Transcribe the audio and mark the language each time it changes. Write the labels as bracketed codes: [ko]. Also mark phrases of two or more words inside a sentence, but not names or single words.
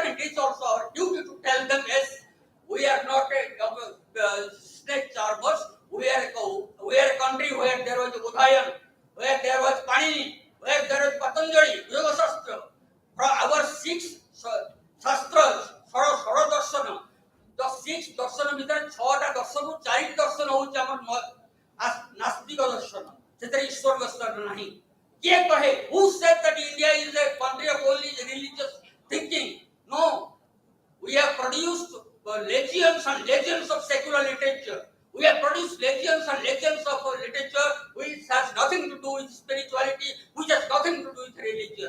[en] And it is also our duty to tell them, yes, we are not a snake charmers. We are a country where there was Udhayan, where there was Panini, where there was Patanjali, Yoga Shastra. From our six shastras, Saradarsana, the six darsana [or] ଭିତରେ ଛଅଟା ଦର୍ଶନ ଚାରି ଦର୍ଶନ ହେଉଛି ଆମର ନାସ୍ତିକ ଦର୍ଶନ, ସେଥିରେ ଈଶ୍ୱର ଦର୍ଶନ ନାହିଁ। କିଏ କହେ, [en] who said that India is a country of only religious thinking? No, we have produced legions and legions of secular literature. We have produced legions and legions of literature which has nothing to do with spirituality, which has nothing to do with religion.